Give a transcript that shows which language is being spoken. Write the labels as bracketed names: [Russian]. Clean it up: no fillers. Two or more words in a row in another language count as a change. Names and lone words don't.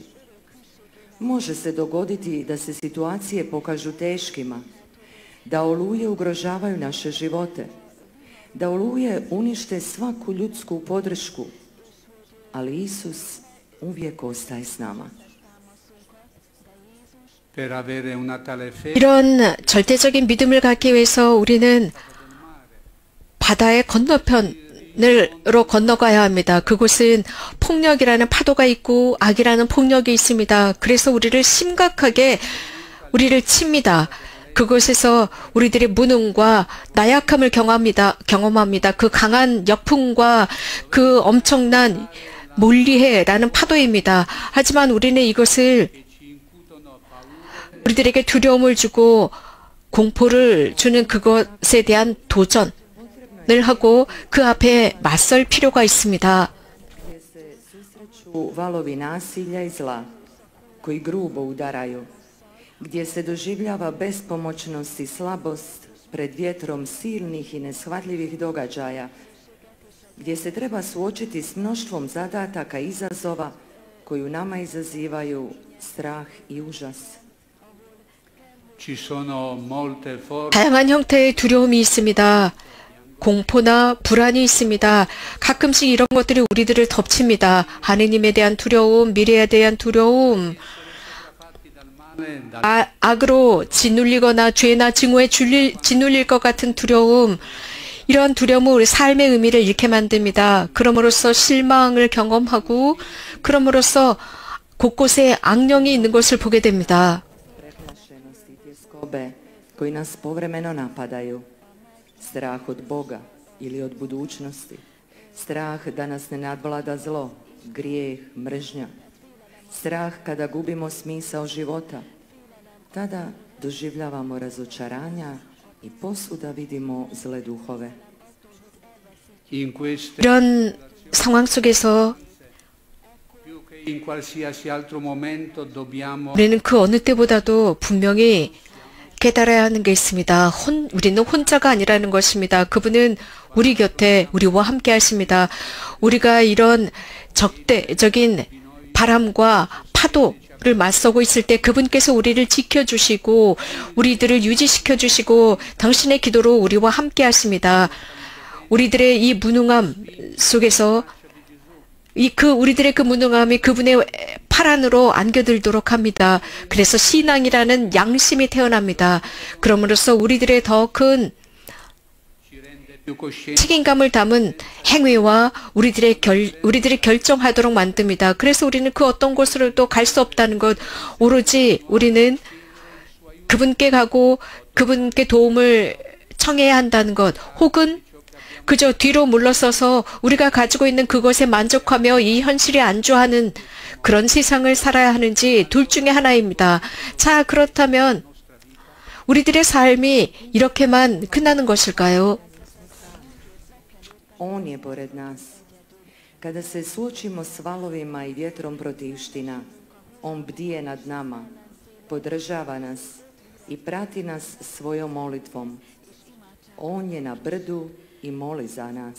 [Croatian] Može se dogoditi da se situacije pokažu teškima, da oluje ugrožavaju naše živote, da oluje unište svaku ljudsku podršku, ali Isus uvijek ostaje s nama. [Italian] Per avere una tale fede [Korean] 이런 절대적인 믿음을 갖기 위해서 우리는 바다의 건너편으로 건너가야 합니다. 그곳은 폭력이라는 파도가 있고 악이라는 폭력이 있습니다. 그래서 우리를 심각하게 우리를 칩니다. 그곳에서 우리들의 무능과 나약함을 경험합니다. 그 강한 역풍과 그 엄청난 몰리해라는 파도입니다. 하지만 우리는 이것을 우리들에게 두려움을 주고 공포를 주는 그것에 대한 도전을 하고 그 앞에 맞설 필요가 있습니다. [Croatian] Gdje se susreću valovi nasilja i zla, koji grubo udaraju, gdje se doživljava bespomoćnost i slabost pred vjetrom silnih i neshvatljivih događaja, gdje se treba suočiti s mnoštvom zadataka i izazova koji u nama izazivaju strah i užas. [Italian] ci sono molte forme [Korean] 다양한 형태의 두려움이 있습니다. 공포나 불안이 있습니다. 가끔씩 이런 것들이 우리들을 덮칩니다. 하느님에 대한 두려움, 미래에 대한 두려움, 악으로 짓눌리거나 죄나 증오에 짓눌릴 것 같은 두려움, 이런 두려움은 우리 삶의 의미를 잃게 만듭니다. 그럼으로써 실망을 경험하고 그럼으로써 곳곳에 악령이 있는 것을 보게 됩니다. [Croatian] Preplašenost i tjeskobe koji nas povremeno napadaju. Strah od Boga ili od budućnosti. Strah da nas ne nadvlada zlo, grijeh, mržnja. Strah kada gubimo smisao života. Tada doživljavamo razočaranja i posvuda vidimo zle duhove. [Italian] In queste, [Korean] 이런 상황 속에서 [Italian] più che in qualsiasi altro momento, dobbiamo [Korean] 우리는 그 어느 때보다도 분명히 깨달아야 하는 게 있습니다. 우리는 혼자가 아니라는 것입니다. 그분은 우리 곁에 우리와 함께 하십니다. 우리가 이런 적대적인 바람과 파도를 맞서고 있을 때 그분께서 우리를 지켜주시고 우리들을 유지시켜주시고 당신의 기도로 우리와 함께 하십니다. 우리들의 이 무능함 속에서 우리들의 그 무능함이 그분의 팔 안으로 안겨들도록 합니다. 그래서 신앙이라는 양심이 태어납니다. 그럼으로써 우리들의 더 큰 [Italian] più coscienti [Korean] 책임감을 담은 행위와 우리들이 결정하도록 만듭니다. 그래서 우리는 그 어떤 곳으로도 갈 수 없다는 것, 오로지 우리는 그분께 가고 그분께 도움을 청해야 한다는 것, 혹은 그저 뒤로 물러서서 우리가 가지고 있는 그것에 만족하며 이 현실에 안주하는 그런 세상을 살아야 하는지 둘 중에 하나입니다. 자, 그렇다면 우리들의 삶이 이렇게만 끝나는 것일까요? [Croatian] On je pored nas. Kada se suočimo s valovima i vjetrom protivština, on bdije nad nama, podržava nas i prati nas svojom molitvom. On je na brdu i moli za nas.